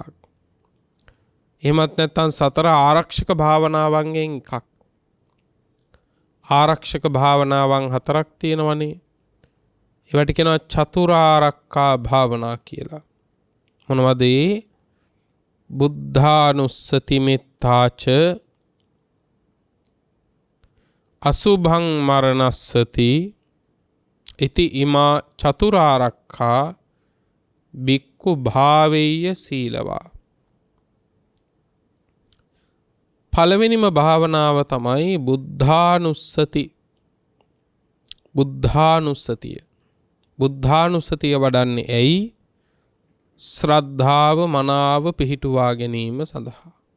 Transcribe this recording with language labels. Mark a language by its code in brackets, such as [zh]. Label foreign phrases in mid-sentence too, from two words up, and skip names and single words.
[si] එහෙමත් නැත්නම් සතර ආරක්ෂක භාවනාවන්ගෙන් එකක්. ආරක්ෂක භාවනාවන් හතරක් තියෙනවනේ. ඒවට කියනවා චතුරාර්යකා භාවනා කියලා. මොනවද ඒ? [pi] බුද්ධානුස්සති මෙත්තාච, අසුභං මරණස්සති ඉති ඉමා චතුරාර්යකා බික්ඛු භාවෙය්‍ය සීලවා. [si] පළවෙනිම භාවනාව තමයි බුද්ධානුස්සති බුද්ධානුස්සතිය. බුද්ධානුස්සතිය වඩන්නේ ඇයි? ශ්‍රද්ධාව මනාව පිහිටුවා ගැනීම සඳහා.